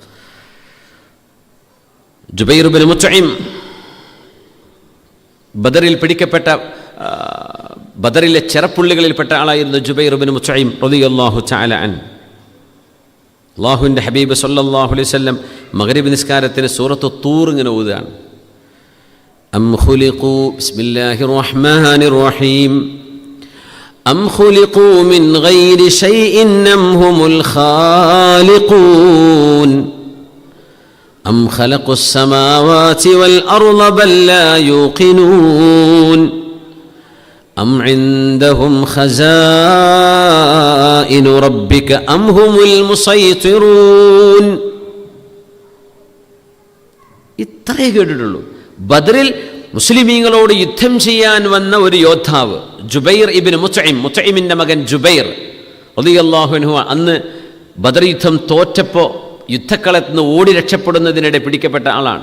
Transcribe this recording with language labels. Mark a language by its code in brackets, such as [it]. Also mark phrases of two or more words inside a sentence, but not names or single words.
[ml] ജുബൈർ ഇബ്നു മുത്ഇം, ബദറിൽ പിടിക്കപ്പെട്ട ബദറിലെ ചെറപ്പുള്ളികളിൽപ്പെട്ട ആളായിരുന്നു ജുബൈർ ഇബ്നു മുത്ഇം [ar] رضي الله تعالى عن. [ml] അല്ലാഹുവിൻ്റെ ഹബീബ് [ar] صلى الله عليه وسلم [ml] മഗ്രിബ് നിസ്കാരത്തിന് സൂറത്തു തൂർ ഇങ്ങനെ ഓതുകയാണ്. [ar] أم خلقوا بسم الله الرحمن الرحيم أم خلقوا من غير شيء أم هم الخالقون أم خلقوا السماوات والأرض بل لا يوقنون أم عندهم خزائن ربك أم هم المسيطرون. [ml] ഇത്രയേ കേട്ടിട്ടുള്ളൂ. ബദറിൽ മുസ്ലിമീങ്ങളോട് യുദ്ധം ചെയ്യാൻ വന്ന ഒരു യോദ്ധാവ് ജുബൈർ ഇബ്നു മുത്ഇം, മുത്ഇമിൻ്റെ മകൻ ജുബൈർ [ar] رضي الله عنه. [ml] അന്ന് ബദർ യുദ്ധം തോറ്റപ്പോൾ യുദ്ധക്കളത്തിൽ നിന്ന് ഓടി രക്ഷപ്പെടുന്നതിനിടെ പിടിക്കപ്പെട്ട ആളാണ്.